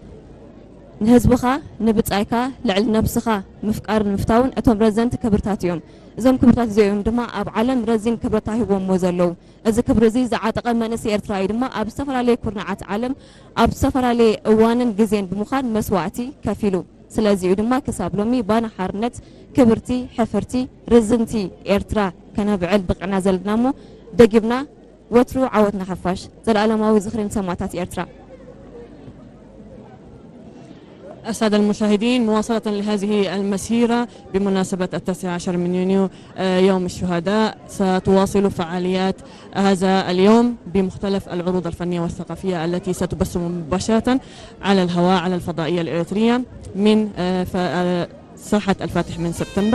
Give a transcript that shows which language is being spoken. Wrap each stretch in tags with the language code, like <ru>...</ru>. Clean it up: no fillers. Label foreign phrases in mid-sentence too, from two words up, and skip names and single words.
<ti>ንህዝብኻ ንብጻይካ ልዕሊ ነብስኻ ምፍቃርን ምፍታውን እቶም ረዘንቲ ክብርታት እዮም። እዞም ክብርታት እዚኦም ድማ ኣብ ዓለም ረዚን ክብርታ ሂቦሞ ዘለዉ እዚ ክብሪ እዚ ዝዓጠቐ መንእሰይ ኤርትራዊ ድማ ኣብ ዝተፈላለየ ኩርናዓት ዓለም ኣብ ዝተፈላለየ እዋንን ግዜን ብምዃን መስዋዕቲ ከፊሉ ስለዚ ድማ ክሳብ ሎሚ ባና ሓርነት ክብርቲ ሕፍርቲ ርዝንቲ ኤርትራ ከነብዕል ብቕዕና ዘለና እሞ ደጊብና ወትሩ ዓወትና ሓፋሽ ዘለዓለማዊ ዝኽርን ሰማእታት ኤርትራ።</ti> <ar>السادة المشاهدين مواصلة لهذه المسيرة بمناسبة 19 من يونيو يوم الشهداء ستواصل فعاليات هذا اليوم بمختلف العروض الفنية والثقافية التي ستبث مباشرة على الهواء على الفضائية الإريترية من ساحة الفاتح من سبتمبر.</ar>